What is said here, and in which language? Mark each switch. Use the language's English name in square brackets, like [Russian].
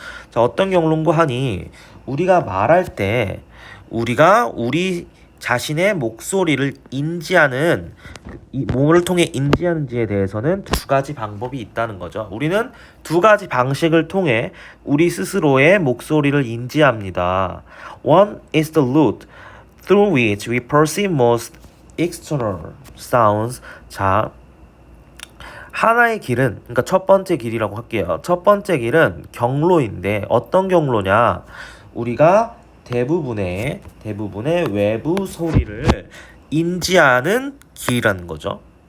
[Korean] 자, 어떤 경로인고 하니 우리가 말할 때 우리가 우리 자신의 목소리를 인지하는 뭐를 통해 인지하는지에 대해서는 두 가지 방법이 있다는 거죠. 우리는 두 가지 방식을 통해 우리 스스로의 목소리를 인지합니다. [English] One is the route through which we perceive most external sounds. [Korean] 자, 하나의 길은, 그러니까 첫 번째 길이라고 할게요. 첫 번째 길은 경로인데 어떤 경로냐? 우리가 대부분의 외부 소리를 인지하는 길이라는 거죠.